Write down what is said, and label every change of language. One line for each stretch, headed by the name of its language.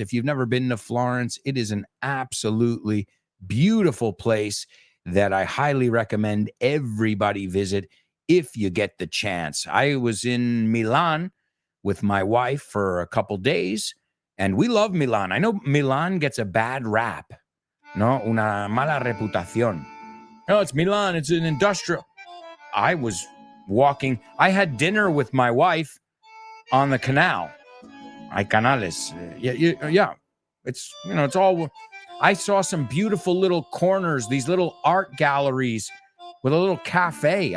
English: If you've never been to Florence, it is an absolutely beautiful place that I highly recommend everybody visit if you get the chance. I was in Milan with my wife for a couple days, and we love Milan. I know Milan gets a bad rap, no,
Spanish: una mala reputación.
English: No, it's Milan. It's an industrial. I was walking. I had dinner with my wife on the canal.
Spanish: Hay canales.
English: Yeah. It's, it's all. I saw some beautiful little corners, these little art galleries with a little cafe.